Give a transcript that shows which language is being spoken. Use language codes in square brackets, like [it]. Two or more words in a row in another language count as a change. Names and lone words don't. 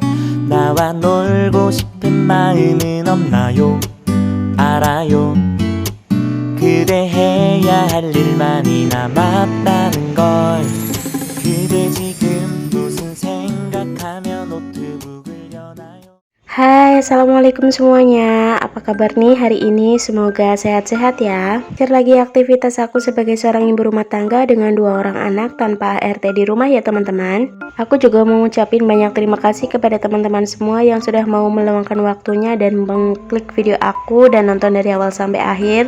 [ko] 나와 놀고 싶은 마음은 없나요? 알아요. 그대 해야 할 일만이 남았다는 걸. 그대 지금 무슨 생각하며 노트북을 여나요? [id] Hai, assalamualaikum semuanya. Apa kabar nih hari ini? Semoga sehat-sehat ya. Share lagi aktivitas aku sebagai seorang ibu rumah tangga dengan 2 orang anak tanpa ART di rumah ya teman-teman. Aku juga mau ngucapin banyak terima kasih kepada teman-teman semua yang sudah mau meluangkan waktunya dan mengklik video aku dan nonton dari awal sampai akhir.